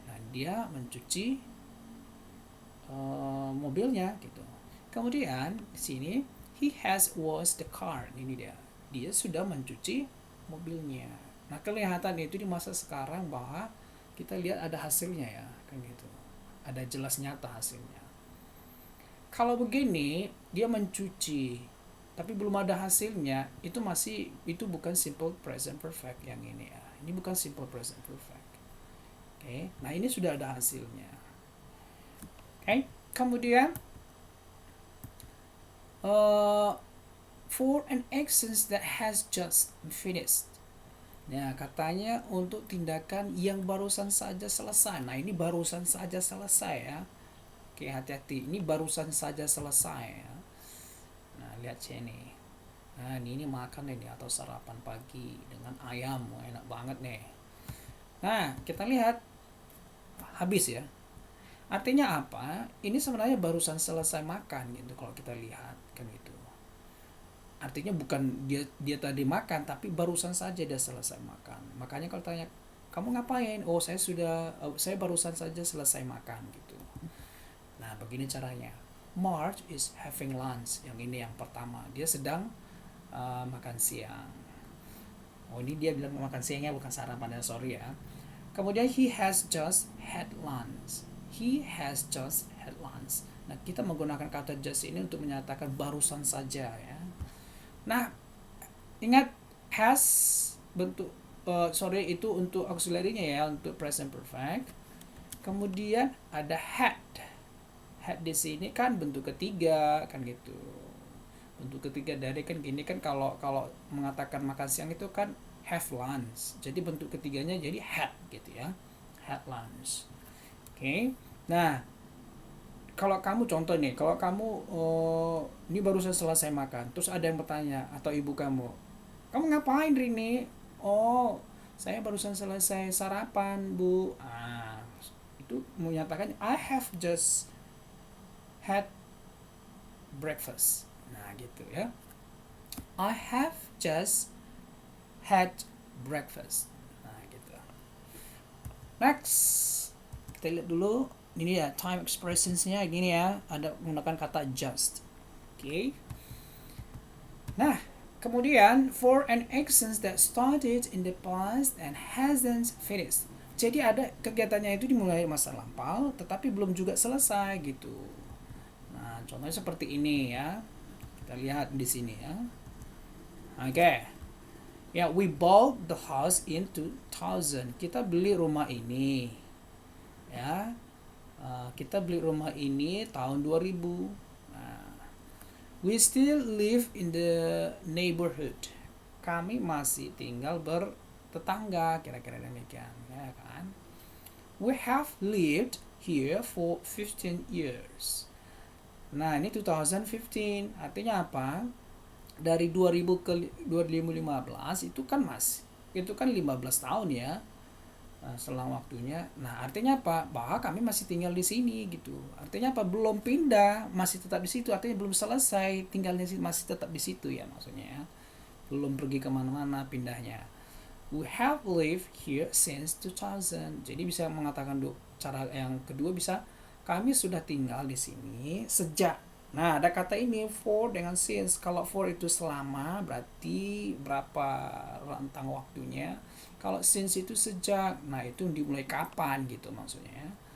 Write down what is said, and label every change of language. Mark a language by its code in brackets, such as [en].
[id] Nah, dia mencuci mobilnya gitu. Kemudian di sini [en] he has washed the car. [id] Ini dia. Dia sudah mencuci mobilnya. Nah, kelihatan itu di masa sekarang bahwa kita lihat ada hasilnya ya, kan gitu. Ada jelas nyata hasilnya. Kalau begini, dia mencuci tapi belum ada hasilnya, itu bukan simple present perfect yang ini ya. Ini bukan simple present perfect. Oke. Nah, ini sudah ada hasilnya. Kemudian [en] for an action that has just finished. [id] Nah, katanya untuk tindakan yang barusan saja selesai. Nah, ini barusan saja selesai ya. Oke, hati-hati. Ini barusan saja selesai ya. Nah, lihat sini. Nah, ini makan ini atau sarapan pagi dengan ayam. Enak banget nih. Nah, kita lihat habis ya. Artinya apa? Ini sebenarnya barusan selesai makan gitu kalau kita lihat kan gitu. Artinya bukan dia tadi makan tapi barusan saja dia selesai makan. Makanya kalau tanya kamu ngapain? Oh, saya barusan saja selesai makan gitu. Nah, begini caranya. [en] Marge is having lunch. [id] Yang ini yang pertama. Dia sedang makan siang. Oh, ini dia bilang makan siangnya bukan sarapan, sorry ya. Kemudian [en] he has just had lunch. He has just had lunch. [id] Nah, kita menggunakan kata just ini untuk menyatakan barusan saja ya. Nah, ingat has bentuk itu untuk auxiliary-nya ya, untuk present perfect. Kemudian ada had. Had di sini kan bentuk ketiga kan gitu. Bentuk ketiga dari kan gini kan, kalau mengatakan makan siang itu kan have lunch. Jadi bentuk ketiganya jadi had gitu ya. Had lunch. Oke. Nah, kalau kamu contoh nih, kalau kamu ini barusan selesai makan, terus ada yang bertanya atau ibu kamu ngapain Rini? Oh, saya barusan selesai sarapan, Bu. Itu menyatakan [en] I have just had breakfast. [id] Nah, gitu ya. [en] I have just had breakfast. [id] Nah, gitu. Next, kita lihat dulu. Ini ya time expressionsnya gini ya, ada menggunakan kata just. Oke. Nah, kemudian [en] for an action that started in the past and hasn't finished. [id] Jadi ada kegiatannya itu dimulai masa lampau tetapi belum juga selesai gitu. Nah, contohnya seperti ini ya. Kita lihat di sini ya. Oke. Ya, [en] we bought the house in 2000. [id] Kita beli rumah ini. ya. Kita beli rumah ini tahun 2000. [en] Nah, we still live in the neighborhood. [id] Kami masih tinggal bertetangga, kira-kira demikian, ya kan? [en] We have lived here for 15 years. [id] Nah, ini 2015. Artinya apa? Dari 2000 ke 2015 itu kan itu kan 15 tahun ya. Selang waktunya. Nah, artinya apa? Bahwa kami masih tinggal di sini gitu. Artinya apa? Belum pindah, masih tetap di situ. Artinya belum selesai tinggalnya, masih tetap di situ ya maksudnya ya. Belum pergi kemana-mana pindahnya. [en] We have lived here since 2000. [id] Jadi bisa mengatakan cara yang kedua bisa kami sudah tinggal di sini sejak. Nah, ada kata ini for dengan since. Kalau for itu selama, berarti berapa rentang waktunya. Kalau since itu sejak. Nah, itu dimulai kapan gitu maksudnya.